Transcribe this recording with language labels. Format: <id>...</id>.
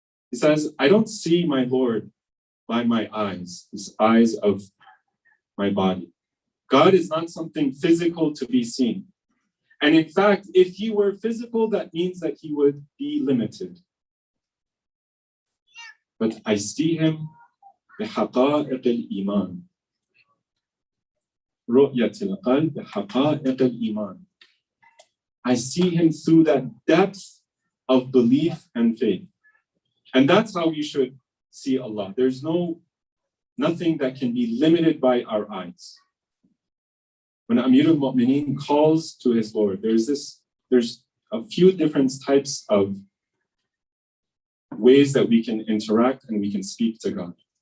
<en>He says, I don't see my Lord by my eyes, these eyes of my body. God is not something physical to be seen. And in fact, if he were physical, that means that he would be limited. But I see him</en> <ar>بحقائق الإيمان. رؤية القلب بحقائق الإيمان.</ar> <en>I see him through that depth of belief and faith. And that's how we should see Allah. There's nothing that can be limited by our eyes. When Amir al-Mu'mineen calls to his Lord, there's a few different types of ways that we can interact and we can speak to God.</en>